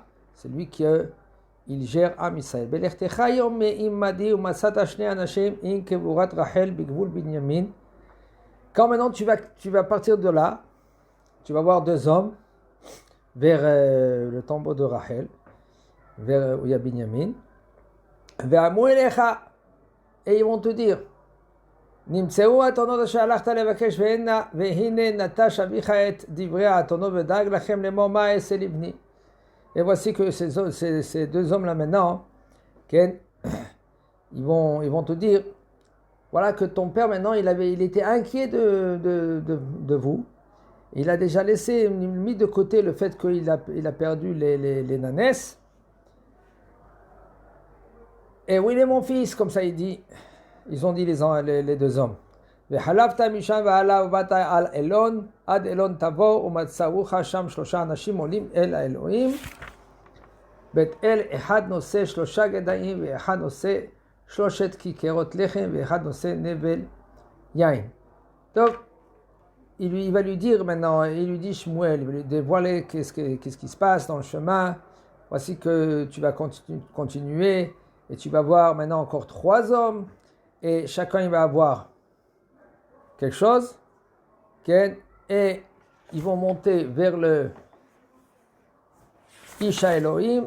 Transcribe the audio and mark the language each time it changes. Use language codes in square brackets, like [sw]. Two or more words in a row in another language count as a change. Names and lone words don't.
[fr] C'est lui qui il gère [he] Am Israël. [fr] Quand maintenant tu vas partir de là, tu vas voir deux hommes vers le tombeau de Rachel, vers où il y a Binyamin. Et ils vont te dire, [he] נמצאו האתונות אשר הלכת לבקש והנה נטש אביך את דברי האתונות ודאג לכם לאמור מה אעשה לבני. [fr] Et voici que ces deux hommes là maintenant, ils vont te dire, voilà que ton père maintenant il était inquiet de vous. Il a déjà mis de côté le fait qu'il a perdu les nanesses. Et où il est mon fils, comme ça il dit. Ils ont dit les deux hommes. [he] וחלפת משם והלאה ובאת על אלון, עד אלון תבוא ומצאוך שם שלושה אנשים עולים אל האלוהים. בית אל אחד נושא 3 גדיים ואחד נושא 3 כיכרות לחם ואחד נושא נבל יין. [fr] Donc, il va lui dire maintenant, il lui dit Shmuel, il va lui dévoiler qu'est-ce qui se passe dans le chemin. Voici que tu vas continuer et tu vas voir maintenant encore 3 hommes. Et chacun il va avoir quelque chose, et ils vont monter vers le [he] Isha Elohim.